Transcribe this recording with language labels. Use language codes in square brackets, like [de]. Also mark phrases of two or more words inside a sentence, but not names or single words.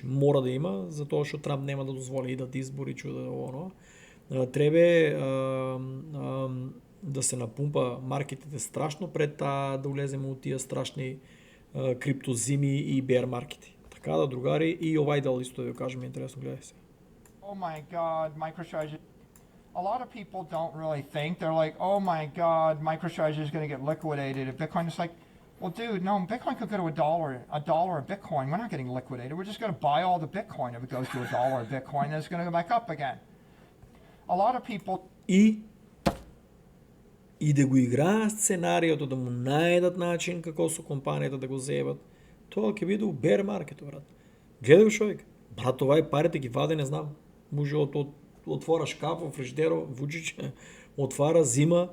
[mk] Мора да има, затоа што Трамп нема да дозволи и да избори чуда оно. Требе да се напумпа маркетите страшно пред да улеземе од тие страшни криптозими и [en] bear markets. [mk] Така да, другари, и овај дел исто да ја кажем, интересно, гледај се. [en] Oh my God, MicroStrategy. A lot of people don't really think. They're like, oh my God, MicroStrategy is going to get liquidated. If Bitcoin is like, well, dude, no, Bitcoin could go to a dollar a Bitcoin. We're not getting liquidated. We're just going to buy all the Bitcoin if it goes to a dollar a Bitcoin, and it's going to go back up again. A lot of people... [mk] И да го играат сценариото, да му најдат начин како со компанијата да го зебат, тоа ќе биде у [en] bear market, [mk] брат. Гледај го човек. Брат, ова е парите ги ваде, не знам. Може отвора шкаф, фриждеро, Вуџич, отвара, зима.